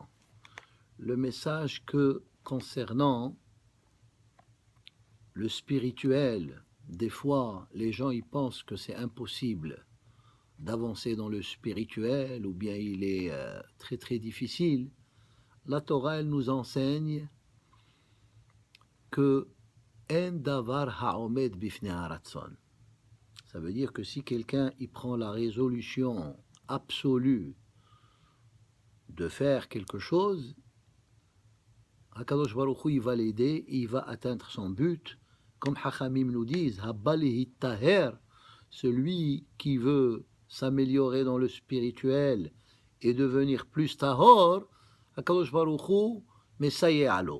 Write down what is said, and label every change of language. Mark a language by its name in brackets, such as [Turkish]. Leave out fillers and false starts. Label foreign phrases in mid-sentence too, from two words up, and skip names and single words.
[French] Le message que, concernant le spirituel, des fois, les gens y pensent que c'est impossible d'avancer dans le spirituel, ou bien il est très très difficile. La Torah, elle nous enseigne que [Hebrew] אין דבר העומד בפני הרצון. [French] Ça veut dire que si quelqu'un y prend la résolution absolue de faire quelque chose, Hakadosh Baruch Hu, il va l'aider et il va atteindre son but. Comme Hachamim nous disent, [Hebrew] הבא ליטהר, [French] celui qui veut s'améliorer dans le spirituel et devenir plus tahor, [Hebrew] הקדוש ברוך הוא מסייע לו.